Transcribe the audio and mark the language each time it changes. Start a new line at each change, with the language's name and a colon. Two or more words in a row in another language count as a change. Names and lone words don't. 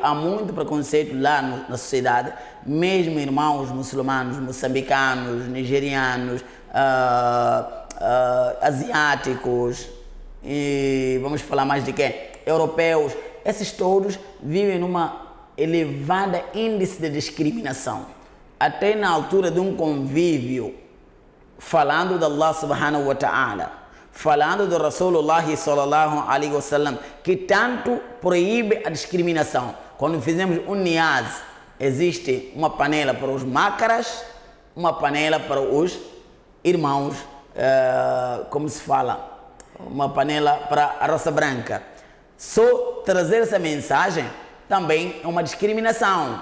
Portuguese: Há muito preconceito lá na sociedade. Mesmo irmãos muçulmanos, moçambicanos, nigerianos, asiáticos, e vamos falar mais de quem? Europeus. Esses todos vivem numa elevada índice de discriminação. Até na altura de um convívio, falando de
Arabic: الله سبحانه وتعالى,
Portuguese: falando do
Arabic: رسول الله صلى الله عليه وسلم,
Portuguese: que tanto proíbe a discriminação. Quando fizemos um niaz, existe uma panela para os mácaras, uma panela para os irmãos, como se fala, uma panela para a raça branca. Só trazer essa mensagem também é uma discriminação.